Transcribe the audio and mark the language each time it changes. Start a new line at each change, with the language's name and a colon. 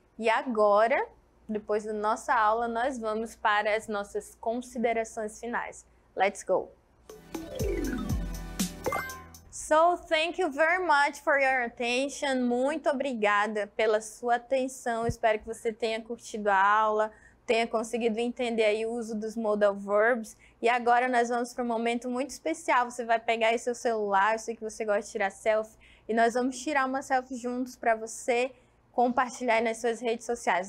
Portuguese: E agora, depois da nossa aula, nós vamos para as nossas considerações finais.
English: Let's go! So, thank you very much for your attention.
Portuguese: Muito obrigada pela sua atenção. Espero que você tenha curtido a aula, tenha conseguido entender aí o uso dos modal verbs. E agora nós vamos para um momento muito especial. Você vai pegar aí seu celular, eu sei que você gosta de tirar selfie, e nós vamos tirar uma selfie juntos para você compartilhar aí nas suas redes sociais.